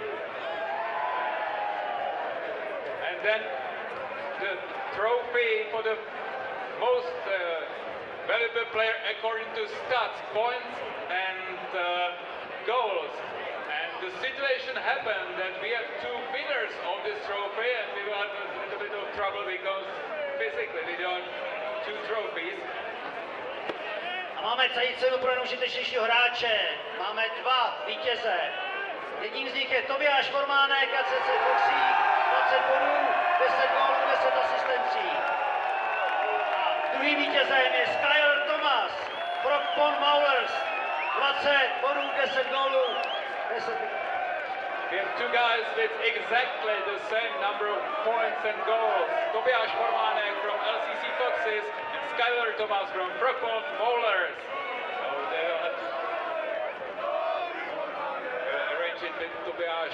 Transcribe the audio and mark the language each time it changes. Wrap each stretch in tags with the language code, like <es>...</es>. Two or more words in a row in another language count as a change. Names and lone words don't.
<en>And then the trophy for the most valuable player according to stats, points and goals. And the situation happened that we have two winners of this trophy and we will have a little bit of trouble because physically we don't have two trophies.</en> <cs>Máme celý cenu pro neužitečnějšího hráče. Máme dva vítěze. Jedním z nich je Tobiáš Formánek, ACC Foxy, 20 bodů, 10 gólů, 10 asistencí. A druhým vítězem je Skyler Thomas, Brockpon Maulers, 20 bodů, 10 gólů, 10.</cs> <en>We have two guys with exactly the same number of points and goals. Tobiáš Formánek from LCC Foxes and Skyler Thomas from Brockpon Maulers. So they will have to arrange it with Tobiáš.</en>